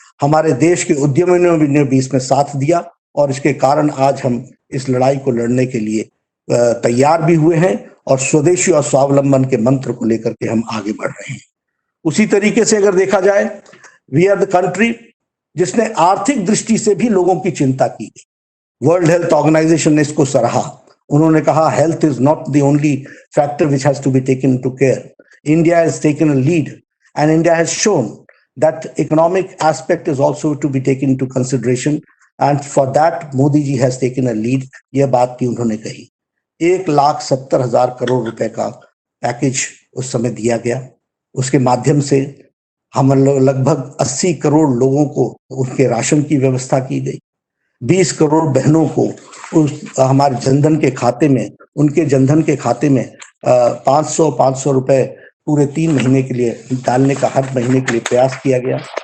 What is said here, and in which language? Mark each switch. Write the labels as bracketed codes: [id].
[hi] हमारे देश के उद्यमियों ने भी इसमें साथ दिया और इसके कारण आज हम इस लड़ाई को लड़ने के लिए तैयार भी हुए हैं और स्वदेशी और स्वावलंबन के मंत्र को लेकर के हम आगे बढ़ रहे हैं। उसी तरीके से अगर देखा जाए, [en] we are the country [hi] जिसने आर्थिक दृष्टि से भी लोगों की चिंता की। [en] world health organization [hi] ने इसको सराहा। उन्होंने कहा [en] Health is not the only factor which has to be taken into care. India has taken a lead and India has shown that economic aspect is also to be taken into consideration and for that Modi ji has taken a lead। [hi] यह बात की उन्होंने कही। 1,70,000 करोड़ रुपए का package उस समय दिया गया। उसके माध्यम से हम लगभग 80 करोड़ लोगों को उनके राशन की व्यवस्था की गई। 20 करोड़ बहनों को हमारे जनधन के खाते में, उनके जनधन के खाते में 500 रुपए पूरे 3 महीने के लिए डालने का हर महीने के लिए प्रयास किया गया।